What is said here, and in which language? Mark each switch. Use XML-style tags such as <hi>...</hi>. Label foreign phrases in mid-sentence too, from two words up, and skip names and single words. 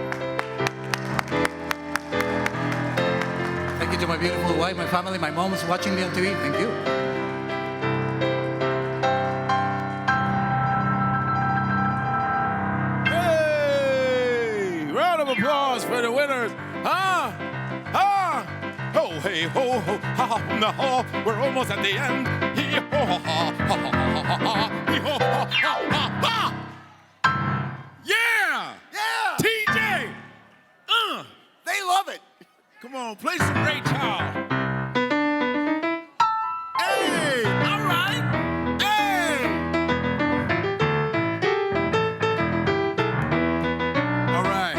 <en>Thank you to my beautiful wife, my family, my mom's watching me on TV. Thank you. Hey! Round of applause for the winners. Ho, hey, ho, ho, ha, ha, no, we're almost at the end. Hee, ho, ha, ha, ha, ha, ha, ha, hee, ho, ha, ha, ha, ha. Yeah! Yeah! TJ! They love it. Come on, play some Ray Charles. Hey! All right! Hey! All right.</en>